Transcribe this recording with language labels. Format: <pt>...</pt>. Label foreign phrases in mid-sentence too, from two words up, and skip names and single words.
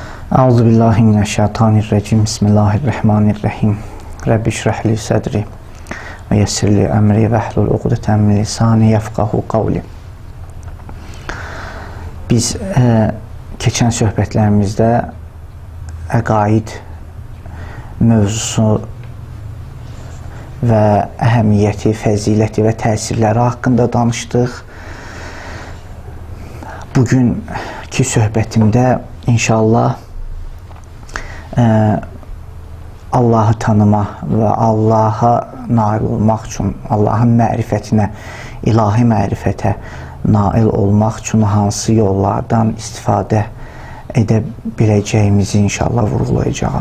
<ar>أعوذ بالله من الشيطان الرجيم. بسم الله الرحمن الرحيم. رب اشرح لي صدري ويسر لي أمري واحلل عقدة من لساني يفقهوا قولي.</ar> <az>Biz keçən söhbətlərimizdə əqaid mövzusu və əhəmiyyəti, fəziləti və təsirləri haqqında danışdıq. Bugünkü söhbətimdə inşallah Allahı tanıma və Allaha nail olmaq üçün, Allahın mərifətinə, ilahi mərifətə nail olmaq üçün hansı yollardan istifadə edə biləcəyimizi inşallah vurğulayacağım.</az>